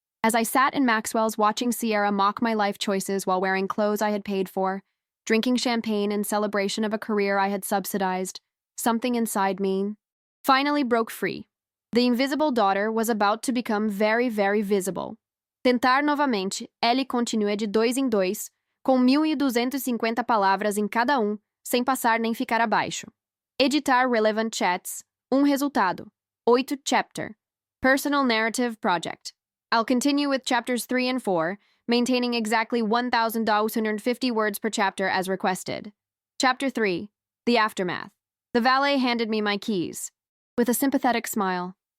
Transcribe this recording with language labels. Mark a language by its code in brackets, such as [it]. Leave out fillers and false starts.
[en] As I sat in Maxwell's watching Sierra mock my life choices while wearing clothes I had paid for, drinking champagne in celebration of a career I had subsidized, something inside me finally broke free. The invisible daughter was about to become very, very visible. [pt] Tentar novamente, ele continua de 2 em 2, com 1.250 palavras em cada sem passar nem ficar abaixo. [en] Editar relevant chats, resultado. 8 chapter. Personal narrative project. I'll continue with chapters 3 and 4, maintaining exactly 1,250 words per chapter as requested. Chapter 3. The aftermath. The valet handed me my keys. With a sympathetic smile.